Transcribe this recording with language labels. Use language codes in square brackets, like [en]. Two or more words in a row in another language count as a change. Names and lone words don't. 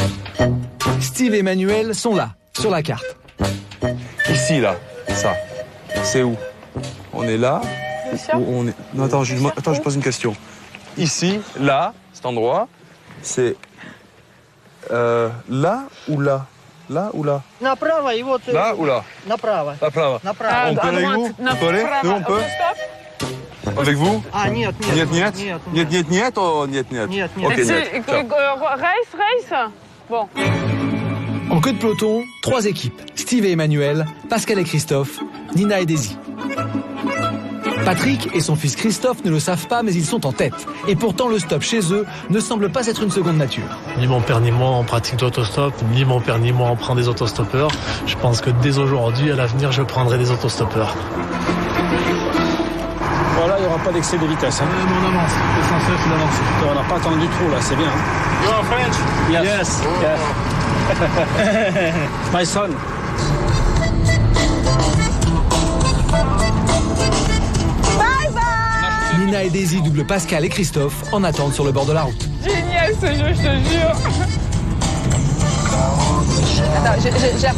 [fr] Steve et Emmanuel sont là, sur la carte. Ici, là, ça. C'est où? On est là? Ou on est... Non, attends, je pose une question. Ici, là, cet endroit, c'est... là ou là? Là ou là? [ru] Направо, и вот... [fr] Là ou là? [ru] Направо. Направо. Направо. [fr] On peut aller où? On peut aller? Nous, on peut? Avec vous? [ru] Ah, нет. Нет. Ok, нет. [fr] Race. Bon. En queue de peloton, 3 équipes. Steve et Emmanuel, Pascal et Christophe, Nina et Daisy. Patrick et son fils Christophe ne le savent pas, mais ils sont en tête. Et pourtant, le stop chez eux ne semble pas être une seconde nature. Ni mon père ni moi on pratique d'autostop, ni mon père ni moi on prend des autostoppeurs. Je pense que dès aujourd'hui, à l'avenir, je prendrai des autostoppeurs. Voilà, il n'y aura pas d'excès de vitesse. Hein. On avance, l'essentiel c'est d'avancer. On n'a pas attendu trop là, c'est bien. [en] You are French? Yes. My son. [fr] Nina et Daisy doublent Pascal et Christophe en attente sur le bord de la route. Génial ce jeu, je te jure. Attends, j'apprends.